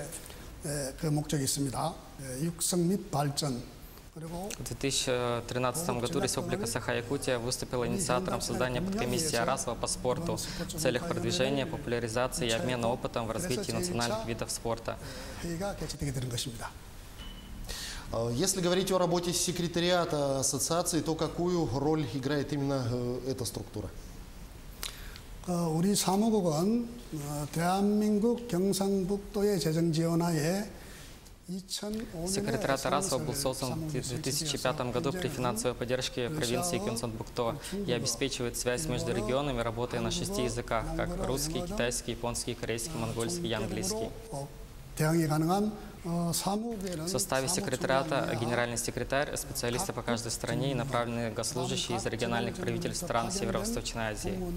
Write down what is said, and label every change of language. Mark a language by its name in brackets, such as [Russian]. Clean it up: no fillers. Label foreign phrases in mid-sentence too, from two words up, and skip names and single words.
[Russian] В 2013 году Республика Саха-Якутия выступила инициатором создания подкомиссии Арасва по спорту в целях продвижения, популяризации и обмена опытом в развитии национальных видов спорта. Если говорить о работе секретариата ассоциации, то какую роль играет именно эта структура? [Korean] 우리 사무국은 대한민국 경상북도의 재정 지원하에 [Russian] Секретариат Арасва был создан в 2005 году при финансовой поддержке провинции Кёнсан-Букто и обеспечивает связь между регионами, работая на 6 языках, как русский, китайский, японский, корейский, монгольский и английский. В составе секретариата генеральный секретарь, специалисты по каждой стране и направленные госслужащие из региональных правительств стран Северо-Восточной Азии.